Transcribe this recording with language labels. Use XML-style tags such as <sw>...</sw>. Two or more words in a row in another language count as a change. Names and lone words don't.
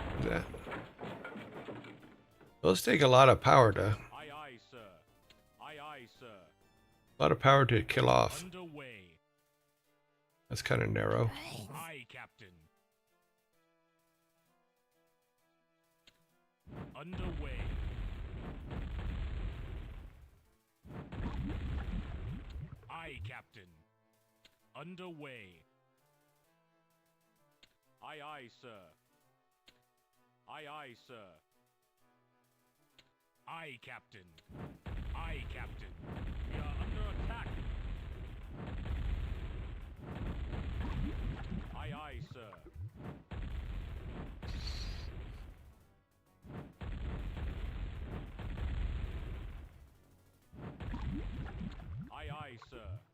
<en>Those take a lot of power to. Aye, aye, sir. Aye, aye, sir. A lot of power to kill off. Underway. That's kind of narrow. Aye, Captain. Underway. Aye, Captain. Underway. Aye, aye, sir. Aye, aye, sir. Aye, Captain. Aye, Captain. We are under attack. Aye, aye, sir. Aye, aye, sir.</en>